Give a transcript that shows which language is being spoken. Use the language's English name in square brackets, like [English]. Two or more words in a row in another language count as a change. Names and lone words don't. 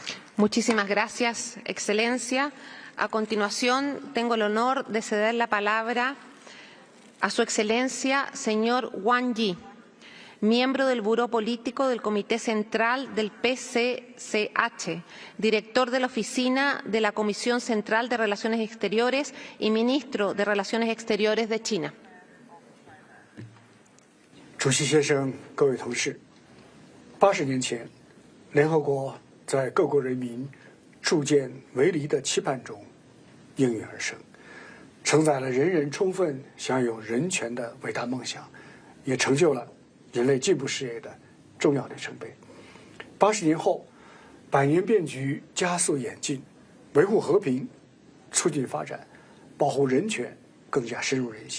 [Spanish] Muchísimas gracias, Excelencia. A continuación, tengo el honor de ceder la palabra a Su Excelencia, señor Wang Yi, miembro del Buró Político del Comité Central del PCCH, director de la Oficina de la Comisión Central de Relaciones Exteriores y ministro de Relaciones Exteriores de China. [Chinese] 主席先生，各位同事，80年前，联合国在各国人民铸建为篱的期盼中应运而生，承载了人人充分享有人权的伟大梦想，也成就了人类进步事业的重要里程碑。80年后，百年变局加速演进，维护和平、促进发展、保护人权更加深入人心。